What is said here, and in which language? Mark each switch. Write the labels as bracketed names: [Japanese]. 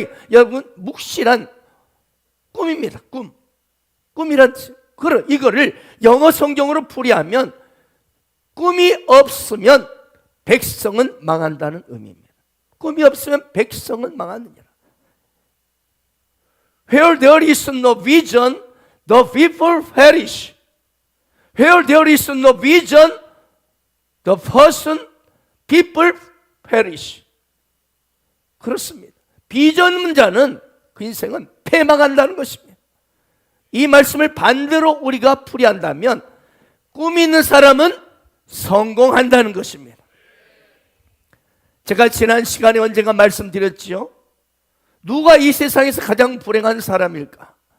[Korean] 여러분, 묵시란 꿈입니다. 꿈이란 이거를 영어 성경으로 풀이하면 꿈이 없으면 백성은 망한다는 의미입니다. 꿈이 없으면 백성은 망하느니라. [English] Where there is no vision, the people perish. Where there is no vision, the people perish. [Korean] 그렇습니다. 비전 없는 자는 그 인생은 패망한다는 것입니다. 이 말씀을 반대로 우리가 풀이한다면 꿈이 있는 사람은 성공한다는 것입니다. 제가 지난 시간에 언젠가 말씀드렸지요. 누가 이 세상에서 가장 불행한 사람일까?